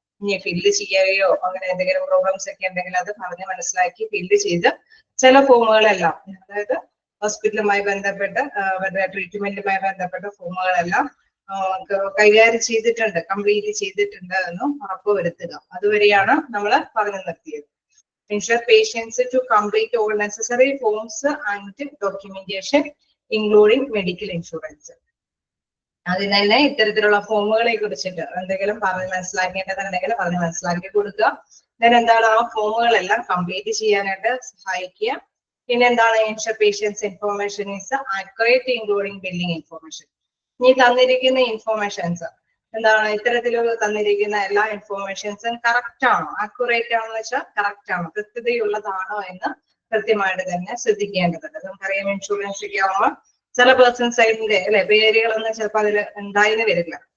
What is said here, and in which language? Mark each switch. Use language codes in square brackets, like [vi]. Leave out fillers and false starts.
[ml] ഇനി ഫില്ല് ചെയ്യുകയോ അങ്ങനെ എന്തെങ്കിലും പ്രോബ്ലംസ് ഒക്കെ ഉണ്ടെങ്കിൽ അത് പറഞ്ഞ് മനസ്സിലാക്കി ഫില്ല് ചെയ്ത് ചില ഫോമുകളെല്ലാം, അതായത് ഹോസ്പിറ്റലുമായി ബന്ധപ്പെട്ട് അവരുടെ ട്രീറ്റ്മെന്റുമായി ബന്ധപ്പെട്ട ഫോമുകളെല്ലാം കൈകാര്യം ചെയ്തിട്ടുണ്ട്, കംപ്ലീറ്റ് ചെയ്തിട്ടുണ്ട് എന്നും ഉറപ്പുവരുത്തുക. അതുവരെയാണ് നമ്മൾ പറഞ്ഞു നിർത്തിയത്. [en] Ensure patients to complete all necessary forms and documentation, including medical insurance. [ml] അതിന് തന്നെ ഇത്തരത്തിലുള്ള ഫോമുകളെ കുറിച്ചിട്ട് എന്തെങ്കിലും പറഞ്ഞ് മനസ്സിലാക്കേണ്ടതുണ്ടെങ്കിൽ പറഞ്ഞ് മനസ്സിലാക്കി കൊടുക്കുക. then എന്താണ് ആ ഫോമുകളെല്ലാം കംപ്ലീറ്റ് ചെയ്യാനായിട്ട് സഹായിക്കുക. പിന്നെ എന്താണ്, [en] ensure patients information is accurate, including billing information. [ml] ഈ തന്നിരിക്കുന്ന ഇൻഫോർമേഷൻസ് എന്താണ്, ഇത്തരത്തിലുള്ള തന്നിരിക്കുന്ന എല്ലാ ഇൻഫോർമേഷൻസും കറക്റ്റ് ആണോ, ആക്യുറേറ്റ് ആണെന്ന് വെച്ചാൽ കറക്റ്റ് ആണോ, കൃത്യതയുള്ളതാണോ എന്ന് കൃത്യമായിട്ട് തന്നെ ശ്രദ്ധിക്കേണ്ടതുണ്ട്. നമുക്കറിയാം ഇൻഷുറൻസ് ഒക്കെ ആവുമ്പോൾ ചില പേഴ്സൺ സൈഡിന്റെ അല്ലെ പേരുകളൊന്നും ചിലപ്പോൾ അതിൽ ഉണ്ടായിന്ന് വരില്ല.